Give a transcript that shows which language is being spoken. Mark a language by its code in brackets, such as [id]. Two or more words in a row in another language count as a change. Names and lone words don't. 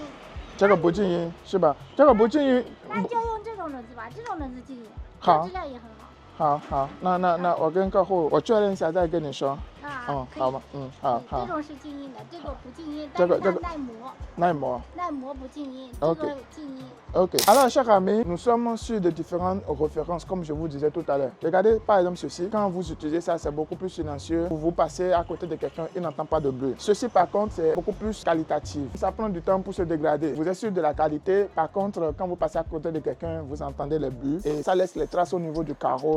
[zh] 这个不静音是吧？这个不静音。那就用这种轮子吧，这种轮子静音，好，质量也很好。好，那我跟客户我确认一下再跟你说。好吗？好。这种是静音的，这个不静音，但是它耐磨不静音，这个静音。 [fr] Ok. Alors, chers amis, nous sommes sur de différentes références, comme je vous disais tout à l'heure. Regardez par exemple ceci. Quand vous utilisez ça, c'est beaucoup plus silencieux. Vous passez à côté de quelqu'un, il n'entend pas de bruit. Ceci, par contre, c'est beaucoup plus qualitatif. Ça prend du temps pour se dégrader. Vous êtes sûr de la qualité. Par contre, quand vous passez à côté de quelqu'un, vous entendez les bruits et ça laisse les traces au niveau du carreau.